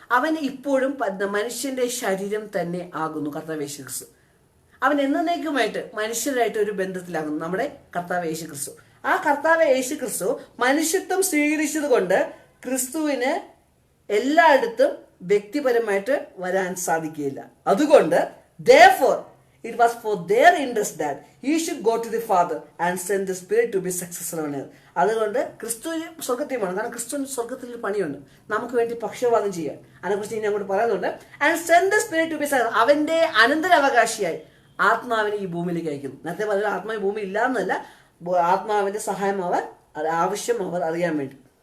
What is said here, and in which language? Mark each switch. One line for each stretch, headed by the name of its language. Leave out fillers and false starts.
Malayalam: അവൻ ഇപ്പോഴും മനുഷ്യന്റെ ശരീരം തന്നെ ആകുന്നു കർത്താവ് യേശു ക്രിസ്തു. അവൻ എന്നേക്കുമായിട്ട് മനുഷ്യരായിട്ട് ഒരു ബന്ധത്തിലാകുന്നു നമ്മുടെ കർത്താവ് യേശു ക്രിസ്തു. ആ കർത്താവ് യേശു ക്രിസ്തു മനുഷ്യത്വം സ്വീകരിച്ചത് കൊണ്ട് ക്രിസ്തുവിന് എല്ലായിടത്തും വ്യക്തിപരമായിട്ട് വരാൻ സാധിക്കുകയില്ല. അതുകൊണ്ട്
English: therefore it was for their interest that he should go to the Father and send the Spirit to be successful on earth.
Malayalam: അതുകൊണ്ട് ക്രിസ്തു സ്വർഗത്തിലാണ്. കാരണം ക്രിസ്തു സ്വർഗത്തിൽ ഒരു പണിയുണ്ട്, നമുക്ക് വേണ്ടി പക്ഷപാതം ചെയ്യാൻ. അതിനെക്കുറിച്ച് ഇനി അങ്ങോട്ട് പറയുന്നുണ്ട്.
English: and send the spirit to be
Malayalam: അവന്റെ അനന്തരാവകാശിയായി ആത്മാവിനെ ഈ ഭൂമിയിലേക്ക് അയക്കുന്നു. നേരത്തെ പറഞ്ഞ ആത്മാവ് ഭൂമി ഇല്ലാന്നല്ല, ആത്മാവിന്റെ സഹായം ആവശ്യം അവർ അറിയാൻ വേണ്ടി.